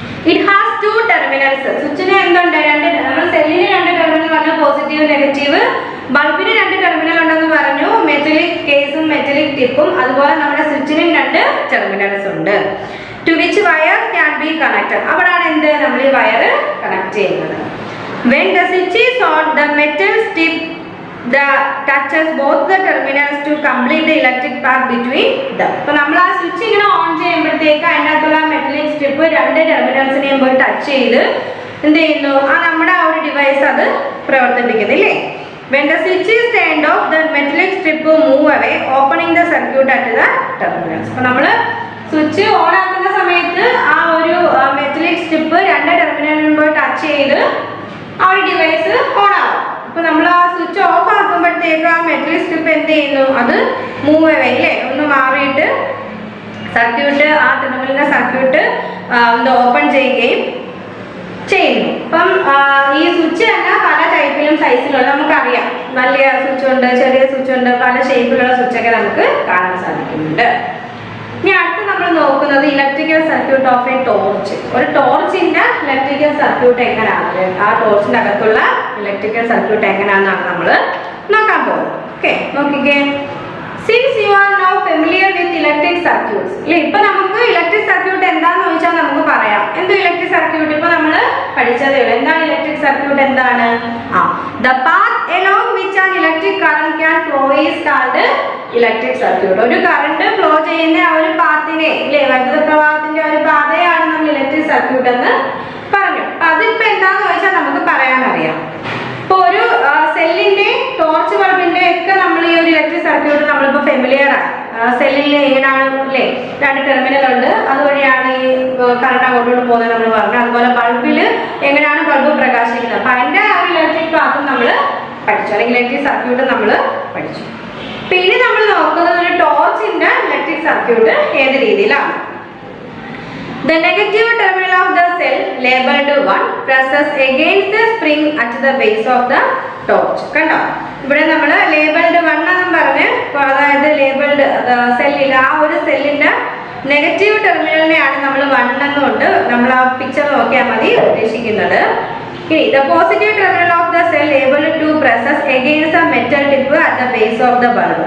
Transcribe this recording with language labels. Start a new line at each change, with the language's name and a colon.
English: It has two terminals.
Malayalam: സ്വിച്ചിന് എന്തുണ്ട്? നമ്മൾ സെല്ലിന് 2 ടെർമിനൽ പറഞ്ഞു, പോസിറ്റീവ് നെഗറ്റീവ്. ബൾബിന് 2 ടെർമിനൽ ഉണ്ടെന്ന് പറഞ്ഞു, മെറ്റലിക് കേസും മെറ്റലിക് ടിപ്പും. അതുപോലെ നമ്മുടെ സ്വിച്ചിനും 2 ടെർമിനൽസ് ഉണ്ട്.
English: To which wire can be connected.
Malayalam: അവിടാണ് എന്ത് നമ്മൾ ഈ വയർ കണക്ട് ചെയ്യുന്നത്.
English: When the switch is on, the metal strip touches both the terminals to complete the electric path between them.
Malayalam: അപ്പോൾ നമ്മൾ ആ സ്വിച്ച് ഇങ്ങനെ ഓൺ ചെയ്യുമ്പോഴത്തേക്ക് അതിനകത്തുള്ള മെറ്റലിക് സ്ട്രിപ്പ് 2 ടെർമിനൽസിനെയും പോയി ടച്ച് ചെയ്ത് എന്ത് ചെയ്യുന്നു? നമ്മുടെ ആ ഒരു ഡിവൈസ് അത് പ്രവർത്തിപ്പിക്കുന്നില്ലേ.
English: When the switch is turned off, the metallic strip move away, opening the circuit at the terminals.
Malayalam: അപ്പോൾ നമ്മൾ സ്വിച്ച് ഓൺ ആക്കുന്ന സമയത്ത് ആ ഒരു മെറ്റലിക് സ്ട്രിപ്പ് 2 ടെർമിനലിനും പോയി ടച്ച് ചെയ്ത് ആ ഒരു ഡിവൈസ് ഓൺ ആവും. അപ്പോൾ നമ്മൾ ആ സ്വിച്ച് ഓഫ് ആക്കുമ്പോഴത്തേക്ക് ആ മെറ്റലിക് സ്ട്രിപ്പ് എന്ത് ചെയ്യുന്നു? അത് മൂവ് അവേ അല്ലേ, ഒന്ന് മാറിയിട്ട് സർക്യൂട്ട് ആ ടെർമിനലിന്റെ സർക്യൂട്ട് ഒന്ന് ഓപ്പൺ ചെയ്യുകയും ചെയ്യുന്നു. അപ്പം ഈ സ്വിച്ച് തന്നെ പല ടൈപ്പിലും സൈസിലുള്ള നമുക്കറിയാം. വലിയ സ്വിച്ച് ഉണ്ട്, ചെറിയ സ്വിച്ച് ഉണ്ട്, പല ഷേപ്പിലുള്ള സ്വിച്ചൊക്കെ നമുക്ക് കാണാൻ സാധിക്കുന്നുണ്ട്. ഇനി അടുത്ത് നമ്മൾ നോക്കുന്നത്
English: Electrical circuit of a torch.
Malayalam: ഒരു ടോർച്ചിന്റെ ഇലക്ട്രിക്കൽ സർക്യൂട്ട് എങ്ങനെയാണ്, ആ ടോർച്ചിന്റെ അകത്തുള്ള ഇലക്ട്രിക്കൽ സർക്യൂട്ട് എങ്ങനെയാണെന്നാണ് നമ്മൾ നോക്കാൻ പോകുന്നത്. ഓക്കെ, നോക്കിക്കേ.
English: since you are now familiar with electric circuits
Malayalam: ഇല്ലേ. ഇപ്പൊ നമുക്ക് ഇലക്ട്രിക് സർക്യൂട്ട് എന്താന്ന് ചോദിച്ചാൽ നമുക്ക് പറയാം. എന്തോ ഇലക്ട്രിക് സർക്യൂട്ട് ഇപ്പൊ നമ്മൾ പഠിച്ചതേ ഉള്ളൂ. എന്താണ് ഇലക്ട്രിക് സർക്യൂട്ട്? എന്താണ്?
English: The path along which an electric current can flow is called electric circuit.
Malayalam: ഒരു കറണ്ട് ഫ്ലോ ചെയ്യുന്ന ആ ഒരു പാത്തിനെ ഇല്ലേ, വൈദ്യുത പ്രവാഹത്തിന്റെ ഒരു പാതയാണ് നമ്മൾ ഇലക്ട്രിക് സർക്യൂട്ട് എന്ന് പറഞ്ഞു. അതിപ്പോ എന്താന്ന് ചോദിച്ചാൽ നമുക്ക് പറയാനറിയാം. ഇപ്പൊ ഒരു സെല്ലിന്റെ ടോർച്ച് ബൾബിന്റെ ഒക്കെ നമ്മൾ ഈ ഒരു ഇലക്ട്രിക് സർക്യൂട്ട് നമ്മളിപ്പോ ഫെമിലിയർ ആണ്. സെല്ലിൽ എങ്ങനെയാണ് അല്ലേ, 2 ടെർമിനൽ ഉണ്ട്, അതുവഴിയാണ് ഈ കറണ്ട് അങ്ങോട്ടോട്ട് പോകുന്നത് നമ്മൾ പറഞ്ഞു. അതുപോലെ ബൾബിൽ എങ്ങനെയാണ് ബൾബ് പ്രകാശിക്കുന്നത്, അപ്പൊ അതിന്റെ ആ ഒരു ഇലക്ട്രിക് പാത്തും നമ്മൾ പഠിച്ചു, അല്ലെങ്കിൽ ഇലക്ട്രിക് സർക്യൂട്ട് നമ്മൾ പഠിച്ചു. പിന്നെ നമ്മൾ നോക്കുന്നത് ഒരു ടോർച്ചിന്റെ ഇലക്ട്രിക് സർക്യൂട്ട് ഏത് രീതിയിലാണ്.
English: The negative terminal of the cell labeled 1 presses against the spring at the base of the torch.
Malayalam: കണ്ടോ, ഇവിടെ നമ്മൾ ലേബിൾഡ് 1 എന്നും പറഞ്ഞ്, അതായത് ലേബിൾഡ് സെല്ലിൽ ആ ഒരു സെല്ലിന്റെ നെഗറ്റീവ് ടെർമിനലിനെയാണ് നമ്മൾ 1 എന്നുകൊണ്ട് നമ്മൾ ആ പിക്ചർ നോക്കിയാൽ മതി ഉദ്ദേശിക്കുന്നത്.
English: ഇനി the positive terminal of the cell able to presses against the metal tip at the base of the bulb.